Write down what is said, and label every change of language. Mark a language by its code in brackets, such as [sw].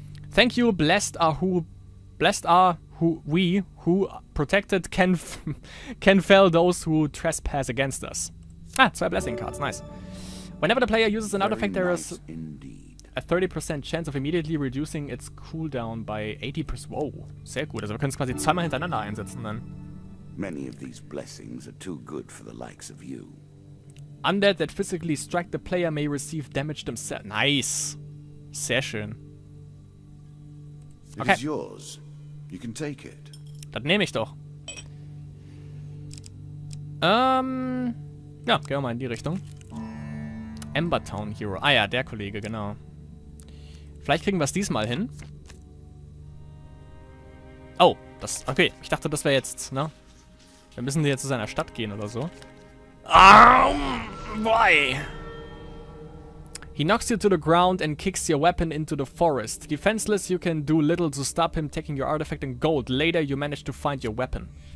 [en] Thank you, blessed are we who protected can fell those who trespass against us. Ah, 2 Blessing Cards, nice. Whenever the player uses an artifact, there is a 30% chance of immediately reducing its cooldown by 80%. [de] Wow, sehr gut. Also wir können es quasi zweimal hintereinander einsetzen dann. [en] Many of these blessings are too good for the likes of you. Undead that physically strike the player may receive damage themselves. [de] Nice. Sehr schön. [en] Okay. It is yours. You can take it. [de] Das nehme ich doch. Ja, gehen wir mal in die Richtung. Embertown Hero. Ah ja, der Kollege, genau. Vielleicht kriegen wir es diesmal hin. Oh, das... Okay, ich dachte, das wäre jetzt, ne? Wir müssen jetzt zu seiner Stadt gehen oder so. [en] Boy! He knocks you to the ground and kicks your weapon into the forest. Defenseless, you can do little to stop him taking your artifact and gold. Later, you manage to find your weapon.